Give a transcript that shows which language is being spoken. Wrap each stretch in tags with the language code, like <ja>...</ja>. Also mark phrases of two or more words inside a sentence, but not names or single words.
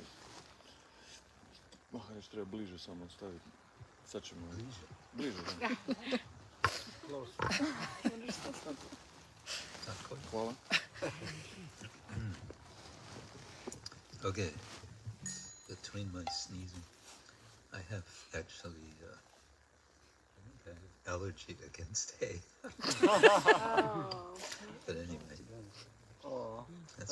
<hr>Mahanić treba bliže samo staviti. Sad ćemo... Bliže? Bliže, da. Tako. Hvala.</hr> <en>Okay. Between my sneezing, I have actually I think I have allergy against hay. Oh. But anyway, Oh, that's</en>